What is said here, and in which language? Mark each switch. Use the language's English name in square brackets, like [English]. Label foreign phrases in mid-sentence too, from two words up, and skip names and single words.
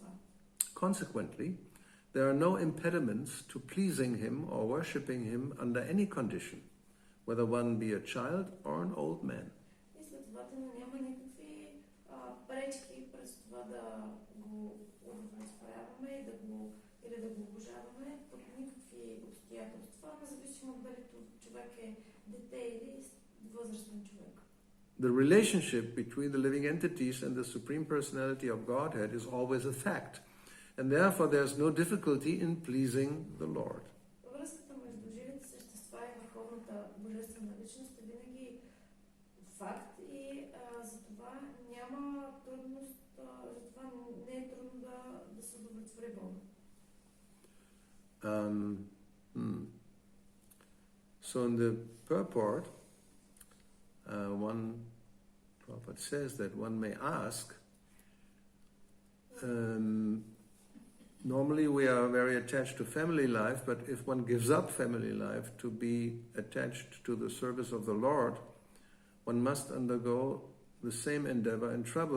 [English] Consequently, there are no impediments to pleasing him or worshipping him under any condition, whether one be a child or an old man. [Bulgarian] И следователно няма никакви пречки през това да го удовлетворяваме или да го обожаваме под никакви обстоятелства, независимо дали човек е дете или възрастен човек. [English] The relationship between the living entities and the Supreme Personality of Godhead is always a fact, and therefore there's no difficulty in pleasing the Lord. [Bulgarian] Връзката между живите същества и върховната божествена личност е винаги факт и затова няма трудност, затова не е трудно да се удовлетвори Бога. [English] So in the purport, one prophet says that one may ask, normally we are very attached to family life, but if one gives up family life to be attached to the service of the Lord, one must undergo the same endeavor and trouble.